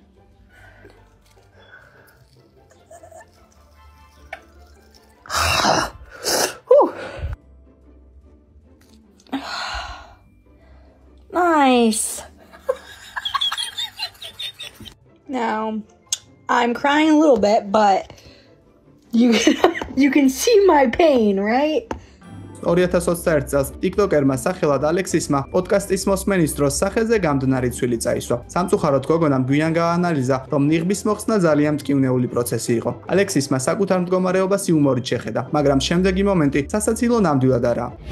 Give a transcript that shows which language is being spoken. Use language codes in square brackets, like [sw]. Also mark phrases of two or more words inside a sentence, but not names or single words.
[en] Nice. Now, I'm crying a little bit, but you can see my pain, right? [ka] 2021 წელს ტიკტოკერმა სახელად ალექსისმა პოდკასტის მოსმენის დროს სახეზე გამდნარი ცვილი წაისვა. სამწუხაროდ გოგონამ გვიან გაანალიზა, რომ ნიღბის მოხსნა ძალიან მტკივნეული პროცესი იყო. ალექსისმა საკუთარ მდგომარეობას იუმორით შეხედა, მაგრამ შემდეგი მომენტი სასაცილო ნამდვილად არაა.